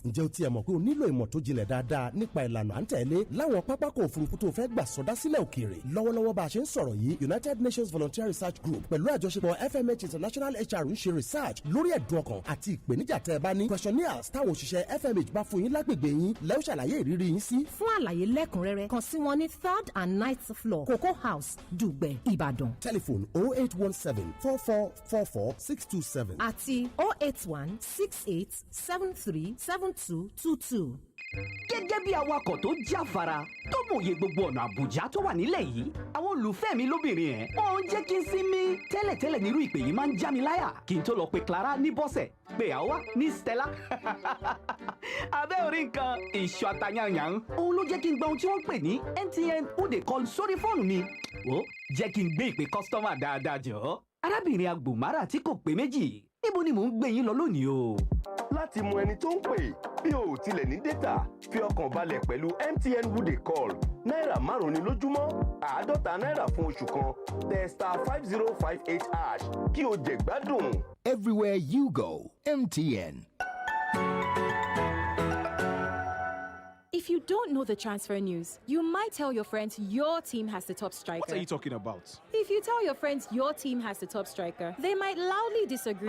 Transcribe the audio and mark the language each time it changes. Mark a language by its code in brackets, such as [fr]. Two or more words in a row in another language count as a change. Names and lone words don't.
[yo] ǹjẹ́ o tiẹ̀ mọ̀ pé o nílò ìmọ̀ tó jinlẹ̀ dáadáa nípa ìlànà à ń tẹ̀lé láwọn pápákọ̀ òfurufú tó fẹ́ gbà sọdá sílẹ̀ òkèèrè lọ́wọ́lọ́wọ́ bá a ṣe ń sọ̀rọ̀ yìí United Nations Volunteer Research Group pẹ̀lú àjọṣepọ̀ FMH International HR ń ṣe research lórí ẹ̀dùn ọkàn àti ìpèníjà tẹ́ ẹ bá ní questionnaires táwọn òṣìṣẹ́ FMH bá fún yín lágbègbè yín lẹ́yìn ṣàlàyé ìrírí yín sí. fún àlàyé lẹ́kùnrẹ́rẹ́ kàn sí wọn ní [en] 3rd and 9th floor [yo] Cocoa House Dùgbẹ̀ Ìbàdàn. telephone 0817 4444 627 àti 08168737222. gẹ́gẹ́ bí awakọ̀ tó jáfara tó mòye gbogbo ọ̀nà àbújá tó wà nílẹ̀ yìí àwọn olùfẹ́ mi lóbìnrin ẹ̀ wọ́n ń jẹ́ kí n sinmi tẹ́lẹ̀tẹ́lẹ̀ nírú ìpè yìí máa ń já mi láyà kí n tó lọ pe Clara ní bọ́sẹ̀ pé àwa ní Stella abẹ́ orí nǹkan ìṣù àtàyànyàn òun ló jẹ́ kí n gba ohun tí wọ́n ń pè ní MTN who dey call sórí fóònù mi ó jẹ́ kí n gbé ìpè kọ́sítọ́mà dáadáa jọ arábìnrin agbòmárà tí kò pé méjì níbo ni mò ń gbé yín lọ lónìí o. láti mọ ẹni tó ń pè bí o ò tilẹ̀ ní dátà fi ọkàn balẹ̀ pẹ̀lú MTN who dey call náírà 5 ní lójúmọ́ 50 náírà fún oṣù kan tẹ *5058# kí o jẹ gbádùn. [en] Everywhere you go, MTN. If you don't know the transfer news, you might tell your friends your team has the top striker. What are you talking about? If you tell your friends your team has the top striker, they might loudly disagree.